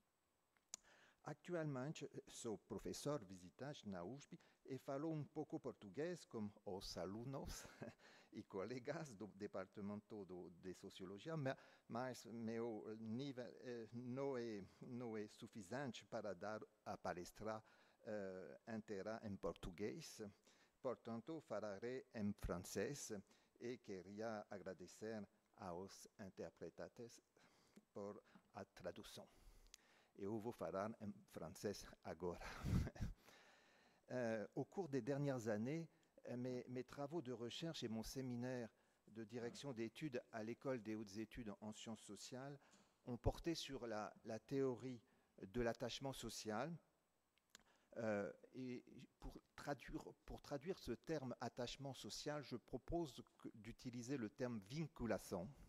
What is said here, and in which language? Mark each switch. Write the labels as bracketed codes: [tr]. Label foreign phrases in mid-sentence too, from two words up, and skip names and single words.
[pt] Actualmente, sou professor visitante na USP e falo um pouco português com os alunos e colegas do Departamento de Sociologia, mas meu nível não é suficiente para dar a palestra inteira em português. Portanto, falarei em francês e queria agradecer aos intérpretes por a tradução. Eu vou falar em francês agora. [fr] Au cours des dernières années, mes travaux de recherche et mon séminaire de direction d'études à l'École des hautes études en sciences sociales ont porté sur la théorie de l'attachement social. Et pour traduire ce terme attachement social, je propose d'utiliser le terme vinculação.